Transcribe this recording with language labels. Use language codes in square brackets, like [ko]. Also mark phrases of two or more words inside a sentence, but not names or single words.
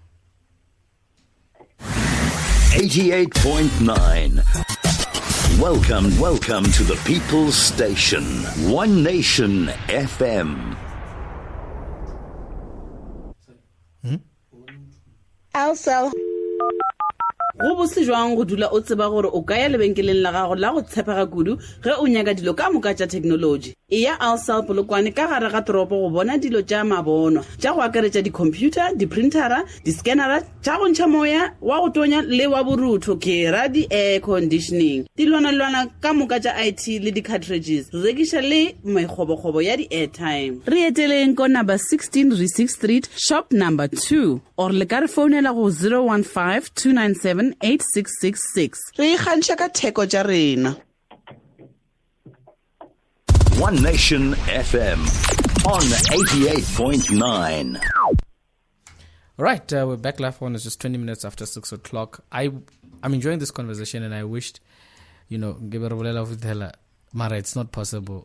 [en] 88.9. Welcome to the People's Station, One Nation FM. Also. [nso] Go botse jwang go dula o tseba gore o ka ya lebenkeleng la gago la go tshepega kudu ge o nyaka dilo ka moka tša technology ya Alsal Polokwane ka gare ga toropo go bona dilo tša mabono tša go akaretša di-computer, di-printera, di-scannera tša go ntšha moya wa go tonya le wa borutho ke ra di- [en] air conditioning [nso] dilwana ka moka tša IT le di-cartridges rekiša le mekgobogobo ya di-airtime re eteleng ko number 16 Resix Street [en] shop number [nso] 2 or le ka re founela go 015-297-8666 re ikgantšha ka theko tša rena. [en] One Nation FM on 88.9. All right, we're back live on. It's just 20 minutes after 6 o'clock. I'm enjoying this conversation, and I wished, Mara, it's not possible.